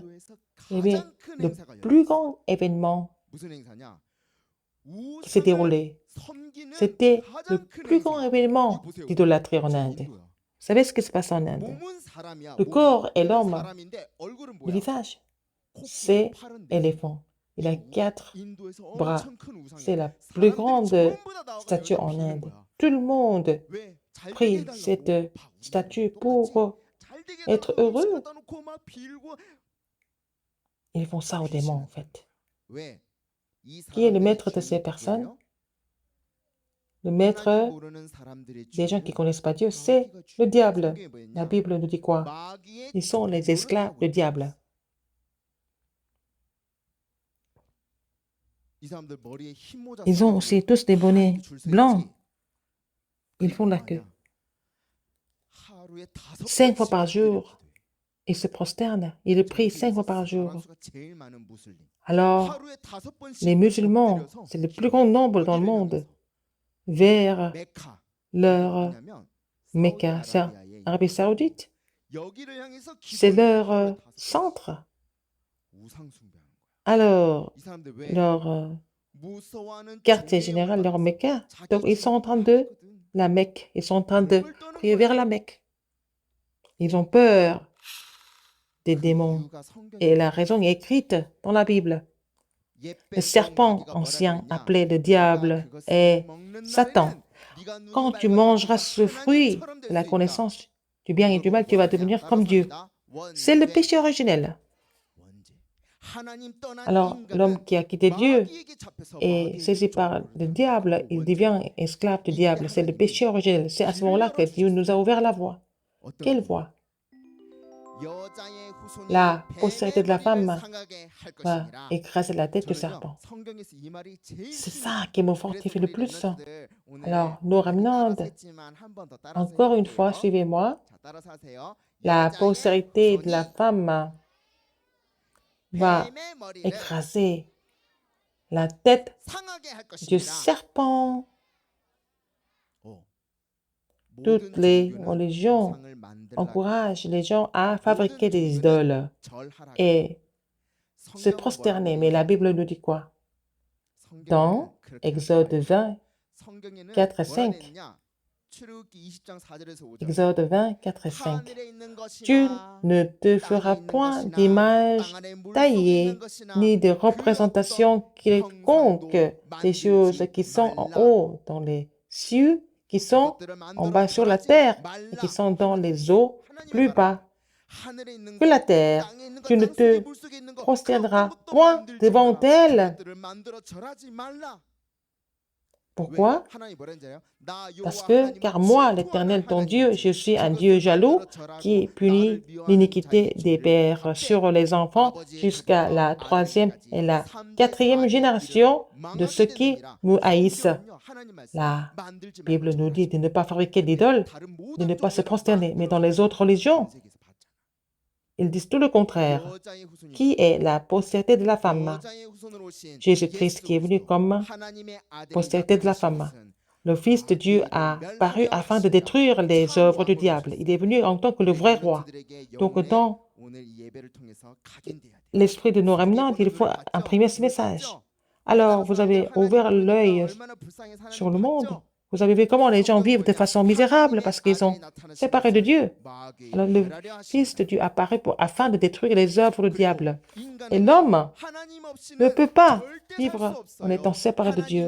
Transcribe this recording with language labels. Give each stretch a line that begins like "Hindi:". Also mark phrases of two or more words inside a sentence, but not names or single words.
French: Eh bien, le plus grand événement qui s'est déroulé, c'était le plus grand événement d'idolâtrie en Inde. Vous savez ce qui se passe en Inde? Le corps est l'homme. Le visage, c'est l'éléphant. Il a 4 bras. C'est la plus grande statue en Inde. Tout le monde
Korean: 잘 되게
French: pris
Korean: 해달라고
French: cette
Korean: 막
French: statue
Korean: 똑같이
French: pour
Korean: 잘 되게
French: être
Korean: 해달라고 음식
French: heureux.
Korean: 갖다 놓고 막 빌고
French: Ils font ça aux démons, en
Korean: 귀신은
French: fait.
Korean: 왜? 이
French: Qui est le
Korean: 사람들의
French: maître de ces
Korean: 주인이
French: personnes?
Korean: 누구예요?
French: Le
Korean: 하나님
French: maître
Korean: 모르는 사람들의
French: des gens qui ne
Korean: 주인은
French: connaissent pas Dieu, c'est
Korean: 마귀가
French: le
Korean: 주인이야.
French: diable.
Korean: 성경에
French: La
Korean: 뭐였냐?
French: Bible nous dit quoi?
Korean: 마귀의
French: Ils sont les
Korean: 종노릇
French: esclaves
Korean: 하고
French: du
Korean: 있다
French: diable.
Korean: 그랬어. 이 사람들 머리에 흰 모자
French: Ils ont
Korean: 써가지고
French: aussi tous des
Korean: 다
French: bonnets
Korean: 이렇게 줄 서
French: blancs.
Korean: 있지.
French: Ils
Korean: 그게
French: font la
Korean: 뭐
French: queue.
Korean: 하냐? 하루에 5
French: 5 fois
Korean: 번씩이나
French: par
Korean: 엎드려
French: jour,
Korean: 기도해.
French: ils se prosternent. Ils prient 5 fois par jour.
Korean: 사람 수가 제일 많은 무슬림.
French: Alors,
Korean: 하루에 5번씩
French: les musulmans,
Korean: 엎드려서
French: c'est le plus grand nombre dans le
Korean: 어디를
French: monde,
Korean: 향해서?
French: vers 메카. leur
Korean: 어디냐면
French: Mecca, c'est
Korean: 사우디아라비아에
French: Arabie Saoudite.
Korean: 여기를 향해서
French: C'est
Korean: 기도를
French: leur
Korean: 하루에 5 번씩.
French: centre.
Korean: 우상 숭배하는 거야.
French: Alors,
Korean: 이 사람들 왜
French: leur
Korean: 무서워하는
French: quartier
Korean: 종의
French: général, leur
Korean: 영을
French: Mecca,
Korean: 자기
French: donc ils sont en train de
Korean: 주인하거든.
French: la Mecque. Ils sont en train de
Korean: 을 떠는
French: prier vers
Korean: 거야.
French: la Mecque. Ils ont peur des
Korean: 그
French: démons.
Korean: 이유가 성경에
French: Et la raison est écrite dans la Bible. Le
Korean: 옛배
French: serpent
Korean: 마귀가 뭐라
French: ancien,
Korean: 그랬냐?
French: appelé le
Korean: 네가
French: diable,
Korean: 그거
French: est
Korean: 먹는
French: Satan.
Korean: 날에는 네가 눈이
French: Quand tu
Korean: 밝아서
French: mangeras
Korean: 네가
French: ce fruit
Korean: 하나님처럼
French: de
Korean: 될
French: la
Korean: 수 있다.
French: connaissance du bien et
Korean: 이걸
French: du mal,
Korean: 보고
French: tu vas
Korean: 뭐 하냐?
French: devenir
Korean: 따라서
French: comme Dieu.
Korean: 합니다.
French: C'est le
Korean: 원죄.
French: péché originel.
Korean: 원죄. 하나님 떠난
French: Alors, l'homme
Korean: 인간은
French: qui a quitté Dieu
Korean: 마귀에게 잡혀서
French: est
Korean: 마귀의
French: saisi par
Korean: 종으로
French: le
Korean: 되는
French: diable,
Korean: 바로
French: il
Korean: 원죄.
French: devient esclave du
Korean: 이때
French: diable. C'est le péché
Korean: 하나님이
French: originel. C'est à ce
Korean: 길을
French: moment-là que Dieu nous a
Korean: 열어주셨어요.
French: ouvert la voie.
Korean: 어떤
French: Quelle
Korean: 길?
French: voie?
Korean: 여자의 후손이
French: La
Korean: 뱀의
French: postérité de la
Korean: 머리를
French: femme
Korean: 상하게 할
French: va
Korean: 것이니라.
French: écraser la tête du
Korean: 저는요
French: serpent.
Korean: 성경에서 이 말이 제일
French: C'est
Korean: 힘이
French: ça
Korean: 돼요.
French: qui me
Korean: 그래서
French: fortifie le
Korean: 우리
French: plus.
Korean: 렘넌트들 오늘
French: Alors, nos
Korean: 많이 따라서
French: remnants,
Korean: 했지만 한 번 더 따라서
French: encore une fois,
Korean: 해볼게요.
French: suivez-moi.
Korean: 자, 따라서 하세요.
French: La
Korean: 여자의
French: postérité de la
Korean: 후손이
French: femme va
Korean: 뱀의 머리를
French: écraser la tête
Korean: 상하게 할
French: du
Korean: 것이니라.
French: serpent. 어. Toutes
Korean: 모든
French: les
Korean: 종교는
French: religions
Korean: 우상을 만들라고
French: encouragent les gens à
Korean: 모든
French: fabriquer des
Korean: 종교는
French: idoles
Korean: 절하라고.
French: et se
Korean: 성경은
French: prosterner.
Korean: 뭐라고
French: Mais la
Korean: 얘기해요?
French: Bible nous dit quoi?
Korean: 성경에는
French: Dans
Korean: 그렇게 하지
French: Exode
Korean: 말고.
French: 20,
Korean: 성경에는
French: 4 et
Korean: 뭐라
French: 5.
Korean: 그랬냐? 출애굽기 20장 4절에서 5절.
French: Exode 20, 4 et 5.
Korean: 하늘에 있는
French: Tu
Korean: 것이나
French: ne te
Korean: 땅에
French: feras
Korean: 있는
French: point
Korean: 것이나
French: d'image
Korean: 땅 안에 물속에 있는
French: taillée,
Korean: 것이나
French: ni de
Korean: 그 어떤
French: représentation quelconque des choses qui sont en haut dans les cieux, qui sont
Korean: 그것들을
French: en
Korean: 만들어
French: bas sur la
Korean: 바라지
French: terre et
Korean: 말라.
French: qui sont dans les eaux
Korean: 하나님의
French: plus
Korean: 말은
French: bas
Korean: 하늘에 있는
French: que la
Korean: 것,
French: terre.
Korean: 땅에 있는 것,
French: Tu ne
Korean: 땅 속에
French: te
Korean: 물속에 있는 것, 그
French: prosterneras
Korean: 어떤 것도
French: point
Korean: 만들지
French: devant
Korean: 마라.
French: elle.
Korean: 그것들을 만들어 절하지 말라.
French: Pourquoi?
Korean: 왜? 하나님 뭐라 했잖아요? 나
French: Parce
Korean: 여호와
French: que,
Korean: 하나님은
French: car moi,
Korean: 질투하는
French: l'Éternel, ton Dieu,
Korean: 하나님이지.
French: je suis un
Korean: 그것을
French: Dieu jaloux
Korean: 만들어 절하고
French: qui
Korean: 나를
French: punit
Korean: 미워하는
French: l'iniquité
Korean: 자의
French: des
Korean: 죄를
French: pères
Korean: 갚게.
French: sur les enfants
Korean: 아버지의
French: jusqu'à la
Korean: 가부터
French: troisième
Korean: 아들에게까지
French: et la
Korean: 3대
French: quatrième
Korean: 4대
French: génération
Korean: 이르러
French: de
Korean: 망하게
French: ceux qui
Korean: 되느니라.
French: me haïssent.
Korean: 성경은요, 하나님 말씀
French: La
Korean: 만들지 말고
French: Bible nous dit
Korean: 절하지
French: de ne pas fabriquer
Korean: 근데
French: d'idoles,
Korean: 다른
French: de
Korean: 모든
French: ne pas se
Korean: 종교는
French: prosterner. Mais dans
Korean: 만들어서
French: les autres religions,
Korean: 전 세계에서 봤잖아.
French: ils disent tout le contraire.
Korean: 여자의 후손이
French: Qui est la postérité de la femme?
Korean: 여자의 후손으로 오신
French: Jésus-Christ qui est venu
Korean: 예수
French: comme
Korean: 그리스도, 하나님의 아들이
French: postérité de la
Korean: 나타나신
French: femme.
Korean: 것은
French: Le Fils de Dieu a paru afin de détruire les œuvres du diable. Il est venu en tant que le vrai roi. Donc, dans
Korean: 오늘 이 예배를 통해서 각인돼야 돼.
French: l'esprit de nos remnants, il faut imprimer ce message. Alors, vous avez ouvert l'œil sur le monde. Vous avez vu comment les gens vivent de façon misérable parce qu'ils sont séparés de Dieu. Alors, le Fils de Dieu apparaît afin de détruire les œuvres du diable. Et l'homme ne peut pas vivre en étant séparé de Dieu.